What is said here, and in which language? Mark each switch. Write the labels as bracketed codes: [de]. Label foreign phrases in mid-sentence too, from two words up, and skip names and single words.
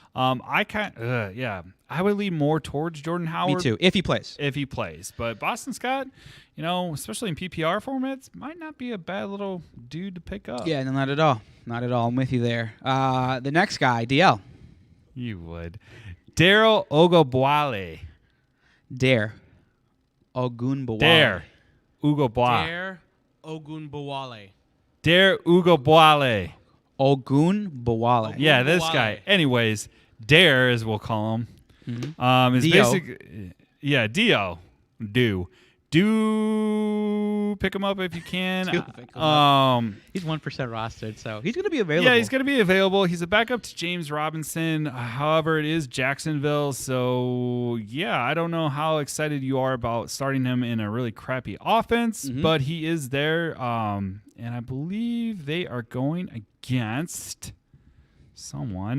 [en] I would lean more towards Jordan Howard. Me too, if he plays. If he plays. But Boston Scott, especially in PPR formats, might not be a bad little dude to pick up. Yeah, no, not at all. Not at all. I'm with you there. The next guy, DL. You would. Daryl Ogleboali. Dare. Ogunbowale. Dare. Ogleboali. Dare Ogunbowale. Dare Ogleboali. Ogunbowale. Yeah, this Ogunbowale. guy. Anyways, Dare, as we'll call him, is Dio. Dio. Do pick him up if you can. Do pick him up. He's 1% rostered, so he's going to be available. Yeah, he's going to be available. He's a backup to James Robinson. However, it is Jacksonville, so yeah, I don't know how excited you are about starting him in a really crappy offense, but he is there, and I believe they are going against someone.